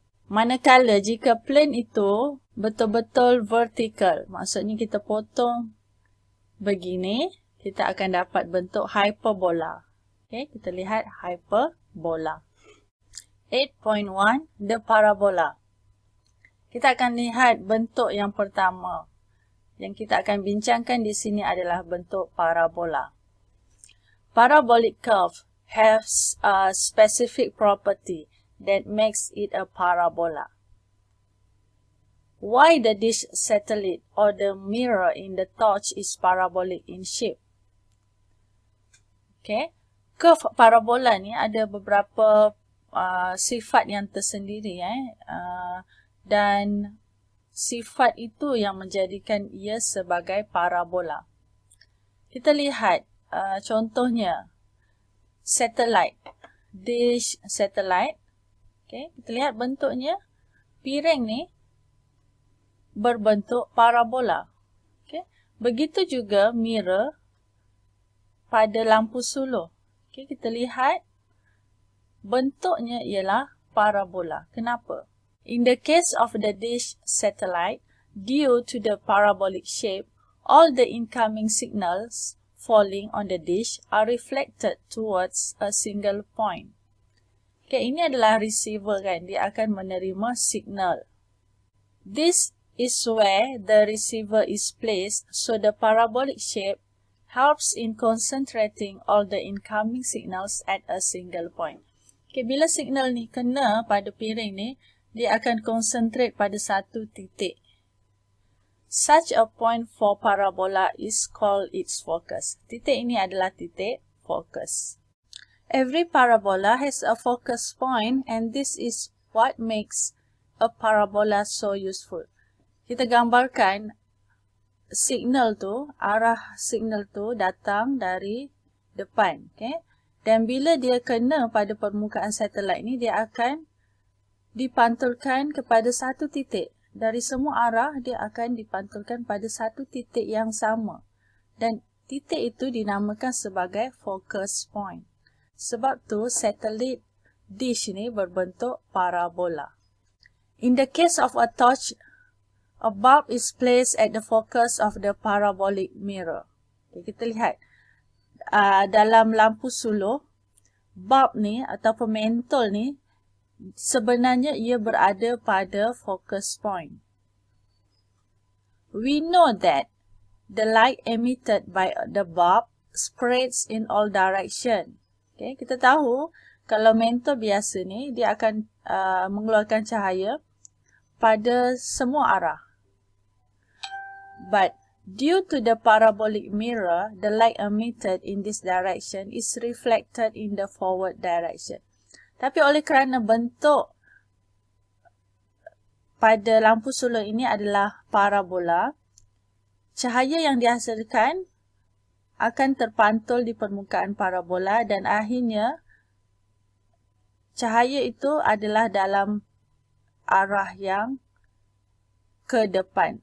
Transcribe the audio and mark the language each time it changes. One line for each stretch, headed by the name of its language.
Malay: Manakala jika plane itu betul-betul vertical, maksudnya kita potong begini, kita akan dapat bentuk hyperbola. Okay, kita lihat hyperbola. 8.1 The parabola. Kita akan lihat bentuk yang pertama. Yang kita akan bincangkan di sini adalah bentuk parabola.
English: Parabolic curve has a specific property that makes it a parabola. Why the dish satellite or the mirror in the torch is parabolic in shape?
Malay: Okay, curve parabola ni ada beberapa sifat yang tersendiri, dan sifat itu yang menjadikan ia sebagai parabola. Kita lihat contohnya satellite, dish satellite. Okay, kita lihat bentuknya, piring ni berbentuk parabola. Okay, begitu juga mirror pada lampu suluh. Okay, kita lihat bentuknya ialah parabola. Kenapa?
English: In the case of the dish satellite, due to the parabolic shape, all the incoming signals falling on the dish are reflected towards a single point.
Malay: Okay, ini adalah receiver kan, dia akan menerima signal.
English: This is where the receiver is placed, so the parabolic shape helps in concentrating all the incoming signals at a single point.
Malay: Okay, bila signal ni kena pada piring ni, dia akan concentrate pada satu titik.
English: Such a point for parabola is called its focus.
Malay: Titik ini adalah titik fokus.
English: Every parabola has a focus point and this is what makes a parabola so useful.
Malay: Kita gambarkan signal tu, arah signal tu datang dari depan. Okay? Dan bila dia kena pada permukaan satelit ni, dia akan dipantulkan kepada satu titik. Dari semua arah, dia akan dipantulkan pada satu titik yang sama. Dan titik itu dinamakan sebagai focus point. Sebab tu, satelit dish ni berbentuk parabola.
English: In the case of a torch, a bulb is placed at the focus of the parabolic mirror.
Malay: Okay, kita lihat. Dalam lampu suluh, bulb ni atau mentol ni, sebenarnya ia berada pada focus point.
English: We know that the light emitted by the bulb spreads in all direction.
Malay: Okay, kita tahu kalau mentol biasa ni dia akan mengeluarkan cahaya pada semua arah.
English: But due to the parabolic mirror, the light emitted in this direction is reflected in the forward direction.
Malay: Tapi oleh kerana bentuk pada lampu suluh ini adalah parabola, cahaya yang dihasilkan akan terpantul di permukaan parabola dan akhirnya cahaya itu adalah dalam arah yang ke depan.